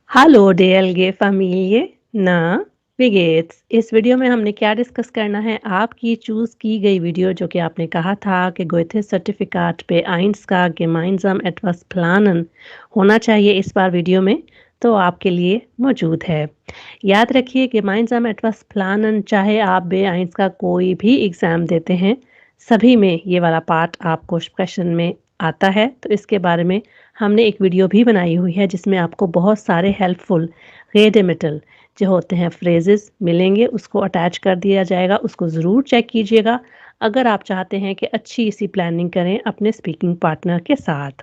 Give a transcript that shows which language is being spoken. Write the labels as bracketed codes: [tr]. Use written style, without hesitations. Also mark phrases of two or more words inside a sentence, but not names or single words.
[de] Hallo DLG Familie, ना wie geht's? [ur] اس ویڈیو میں ہم نے کیا ڈسکس کرنا ہے، آپ کی چوز کی گئی ویڈیو جو کہ آپ نے کہا تھا کہ گوئٹے سرٹیفیکاٹ [de] B eins [ur] का [de] gemeinsam etwas planen [ur] ہونا چاہیے اس بار ویڈیو میں، تو آپ کے لیے موجود ہے. یاد رکھیے [de] gemeinsam etwas planen [ur] چاہے آپ [de] B eins [ur] کا کوئی بھی ایگزام دیتے ہیں، سبھی میں یہ والا پارٹ آپ کو کوئسچن میں آتا ہے، تو اس کے بارے میں ہم نے ایک ویڈیو بھی بنائی ہوئی ہے جس میں آپ کو بہت سارے ہیلپ فل ریڈیمٹل جو ہوتے ہیں فریزز ملیں گے، اس کو اٹیچ کر دیا جائے گا، اس کو ضرور چیک کیجیے گا اگر آپ چاہتے ہیں کہ اچھی سی پلاننگ کریں اپنے [en] speaking partner [ur] کے ساتھ.